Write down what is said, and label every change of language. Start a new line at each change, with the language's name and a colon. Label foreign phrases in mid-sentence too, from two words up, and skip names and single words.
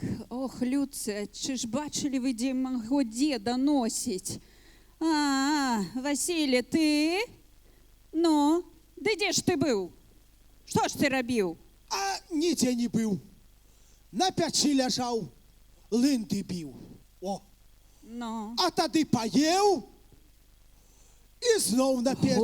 Ukrainian: Ох, Люце, чи ж бачили ви, де мого деда носить?
Russian: Василий, ты?
Ukrainian: Ну, де ж ти був? Що ж ти робив? А ніде не був. На печі лежав, линди бив. О. Ну, А тоді поїв і знов на печ.